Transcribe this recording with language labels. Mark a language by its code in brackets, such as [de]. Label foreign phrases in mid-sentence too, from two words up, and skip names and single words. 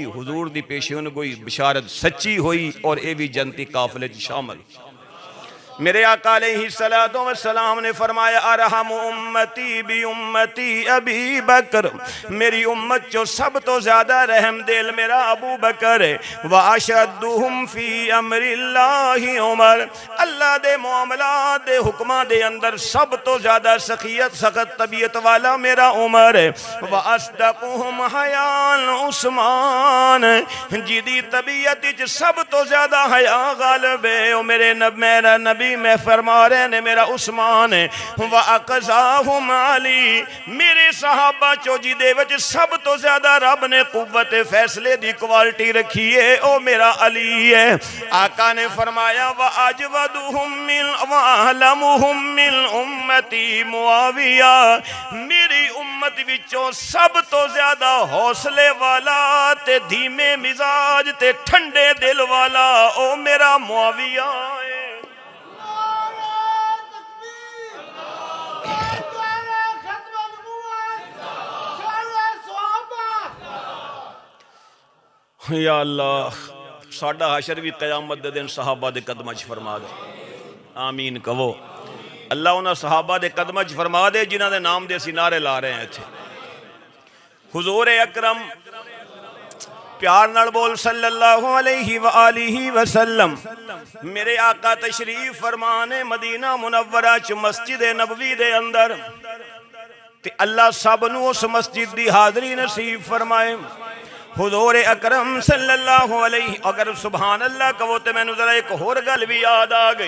[pa] حضور دی پیشین گوئی بشارت سچی ہوئی اور یہ بھی جنتی قافلے چ شامل. میرے آقا [ar] عليه الصلاة والسلام [pa] نے فرمایا [ar] أرحم أمتي بأمتي أبو بكر, [pa] میری امت جو سب توں زیادہ رحم دل میرا ابو بکر ہے. [ar] وأشدهم في أمر الله عمر, [pa] اللہ دے معاملات دے حکماں دے اندر سب توں زیادہ سختیت سخت طبیعت والا میرا عمر ہے. [ar] وأصدقهم حياءً عثمان, [pa] جدی طبیعت چ سب توں زیادہ حیا غالب ہے او میرے میرا نبی میں فرما رہے نے میرا عثمان ہے. [ar] وأقضاهم علي, [pa] میرے صحابہ چوں جدے وچ سب توں زیادہ رب نے قوت فیصلے دی کوالٹی رکھی ہے او میرا علی ہے. آقا نے فرمایا [ar] وأجودهم من وأحلمهم من أمتي معاوية, [pa] میری امت وچوں سب توں زیادہ حوصلے والا تے دھیمے مزاج تے ٹھنڈے دل والا او میرا معاویہ ہے. یا اللہ ساڈا حشر بھی قیامت دے دن صحابہ دے قدماں چ فرما دے، آمین کہو. اللہ انہاں صحابہ دے قدماں چ فرما دے جنہاں دے نام دے اسیں نعرے لا رہے ہیں ایتھے. حضور اکرم پیار نال بول [ar] صلى الله عليه وآله وسلم. [pa] میرے آقا تشریف فرمانے مدینہ منورہ چ مسجد نبوی دے اندر، تے اللہ سب نوں اس مسجد دی حاضری نصیب فرمائے. حضور اکرم [ar] صلى الله عليه, [pa] اگر [ar] سبحان الله [pa] کہو تو مینوں ذرا اک ہور گل بھی یاد آ گئی.